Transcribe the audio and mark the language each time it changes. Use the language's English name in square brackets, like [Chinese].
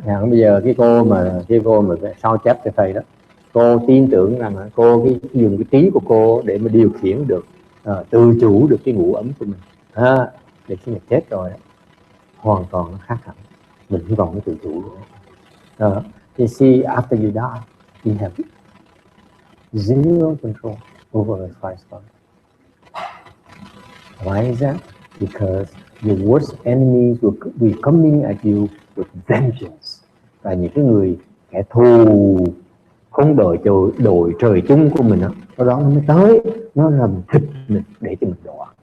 [Vietnamese] Bây giờ cái cô mà sao chép cho thầy đó, cô tin tưởng rằng cô dùng cái trí của cô để mà điều khiển được, tự chủ được cái ngũ ấm của mình. Để khi mà chết rồi, hoàn toàn nó khác hẳn, mình không còn cái tự chủ nữa. [English] You see, after you die, you have zero control over the 5 skandha. Why is that? Because your worst enemies will be coming at you with vengeance. [Vietnamese] Và những cái người kẻ thù không đội trời chung của mình đó nó mới tới, nó làm thịt mình để cho mình đọa.